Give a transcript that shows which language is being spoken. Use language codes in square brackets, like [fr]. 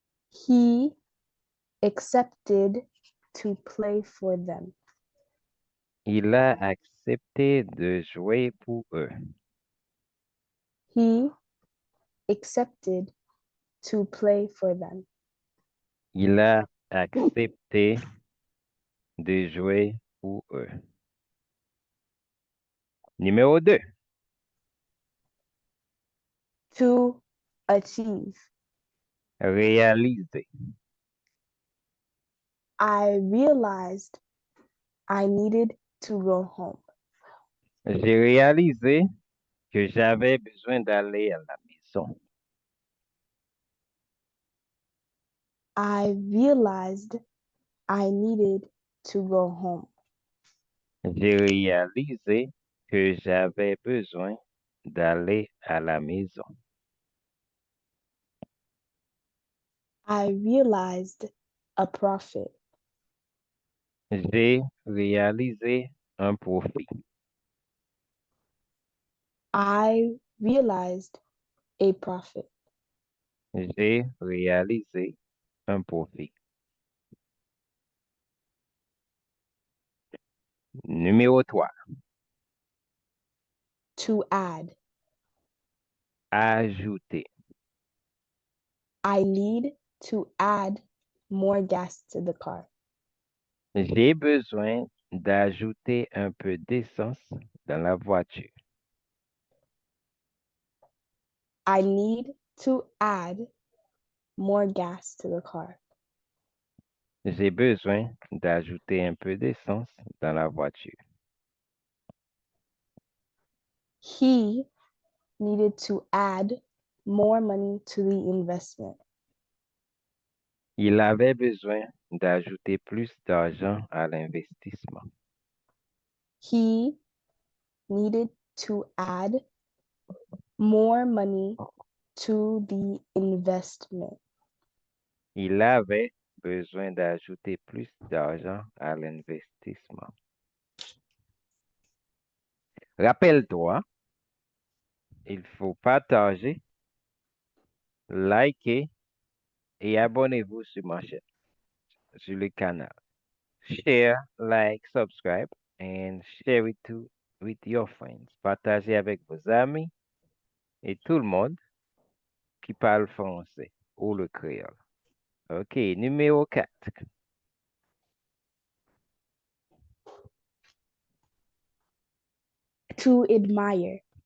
[en] He accepted to play for them. [fr] Il a accepté de jouer pour eux. [en] He accepted to play for them. [fr] Il a accepté de jouer pour eux. Numéro 2. [en] To achieve. [fr] Réaliser. [en] I realized I needed to go home. [fr] J'ai réalisé que j'avais besoin d'aller à la maison. [en] I realized I needed to go home. [fr] J'ai réalisé que j'avais besoin d'aller à la maison. [en] I realized a profit. [fr] J'ai réalisé un profit. [en] I realized a profit. [fr] J'ai réalisé un profit. Numéro 3. [en] To add. [fr] Ajouter. [en] I need to add more gas to the car. [fr] J'ai besoin d'ajouter un peu d'essence dans la voiture. [en] I need to add more gas to the car. [fr] J'ai besoin d'ajouter un peu d'essence dans la voiture. [en] He needed to add more money to the investment. [fr] Il avait besoin d'ajouter plus d'argent à l'investissement. [en] He needed to add more money to the investment. [fr] Il avait besoin d'ajouter plus d'argent à l'investissement. Rappelle-toi, il faut partager, liker et abonnez-vous sur ma chaîne, sur le canal. [en] Share, like, subscribe, and share it with your friends. [fr] Partagez avec vos amis et tout le monde qui parle français ou le créole. OK, numéro 4. [en] To admire.